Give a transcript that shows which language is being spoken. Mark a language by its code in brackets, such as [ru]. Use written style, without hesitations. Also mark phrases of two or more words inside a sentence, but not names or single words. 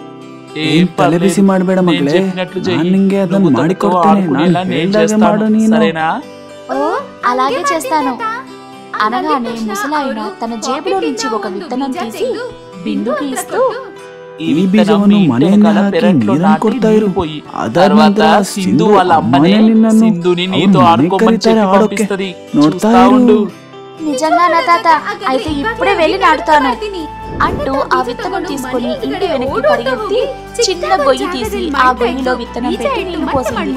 [te] ఓ, అలాగే చేస్తాను అనగానే ముసలాయన తన జేబులో నుంచి ఒక విత్తనం తీసి బిందుకి ఇస్తూ, [kn] ఈ బీజವನ್ನು ಮನೆಯನ್ನ ಹಾಕಿ ನೀರನ್ನು ಕೊಡ್ತಾಯಿರು. [te] తర్వాత సింధు వాళ్ళ అమ్మనే సింధుని నీతో ఆడుకోమని చెప్పి పంపిస్తది, చూస్తా ఉండు. నిజంగానా తాత? అయితే ఇప్పుడే వెళ్ళి నాటుతాను అంటూ ఆ విత్తనం తీసుకుని ఇంటి వెనక్కి పరిగెత్తి చిన్న గొయ్యి తీసి ఆ గొయ్యిలో విత్తనం పెట్టి నీళ్లు పోసింది.